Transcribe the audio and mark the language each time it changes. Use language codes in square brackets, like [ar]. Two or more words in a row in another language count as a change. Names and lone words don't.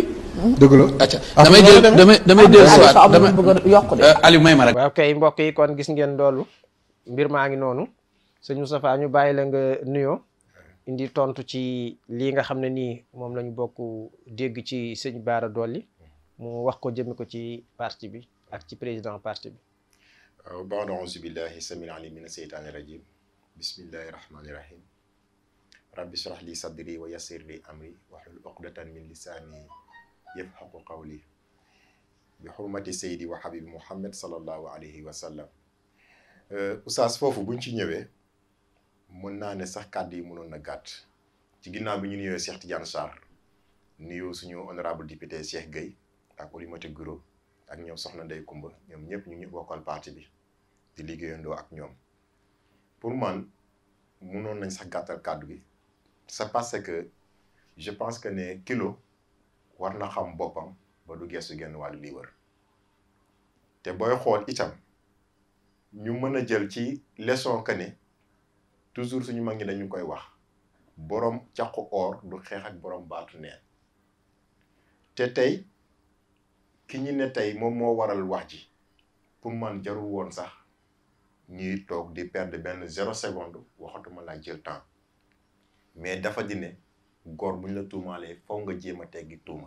[wo] dëgg la acca damay dellusiwaat yokk de Aliou may ma rek. waaw kay mbokk yi kon gis ngeen loolu mbir maa ngi noonu sëñ Moustapha ñu bàyyi la nga nuyoo indi tontu ci lii nga xam ne nii moom la ñu bokk dégg ci sëñ Bara Dolly mu wax ko jëme ko ci parti bi ak ci [fr] président parti [wo] bi. [ar] بعد أعوذ بالله السميع العليم من الشيطان الرجيم بسم الله الرحمن الرحيم رب اشرح لي صدري ويسر لي أمري واحلل عقدة من لساني يفقهوا قولي بحرمة سيدي وحبيب محمد صلى الله عليه وسلم [wo] Oustaz foofu buñ ci ñëwee mën naa ne sax kàddu yi mënoon na gàtt ci ginnaaw bi ñu nuyoo Cheikh Tidiane Sarr nuyoo suñu [fr] honorable député [wo] Cheikh Gueye ak Oulimata Guro ak ñoom soxna Ndeye Kumba ñoom ñëpp ñu bokkal parti bi di liggéeyandoo ak ñoom pour man mënoon nañ sax gàttal kàddu gi [fr] c'est parce que je pense que [wo] ne kilo war na xam boppam ba du gestu genn wàllu lii wër te booy xool itam ñu mën a jël ci leçon que ne toujours suñu mag ñi dañu koy wax borom caqu or du xeex ak borom baatu neen te tey ki ñu ne tey moom moo waral wax ji pour man jarul woon sax ñuy toog di perdre benn 0 seconde waxatuma laa jël temps mais dafa di ne góor bu ñu la tuumaalee faw nga jéem a teggi tuuma.